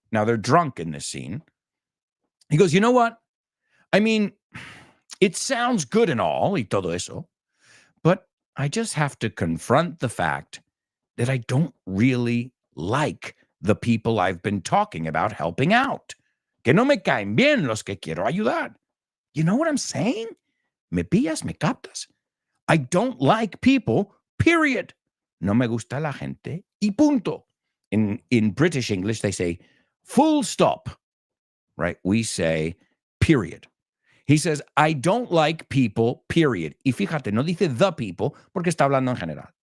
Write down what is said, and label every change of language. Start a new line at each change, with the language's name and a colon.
English: Now they're drunk in this scene. He goes, you know what? I mean, it sounds good and all, y todo eso, but I just have to confront the fact that I don't really like the people I've been talking about helping out.
Spanish: Que no me caen bien los que quiero ayudar.
English: You know what I'm saying? Me pillas, me captas. I don't like people, period.
Spanish: No me gusta la gente, y punto.
English: In British English, they say full stop, right? We say period. He says, I don't like people, period.
Spanish: Y fíjate, no dice the people porque está hablando en general.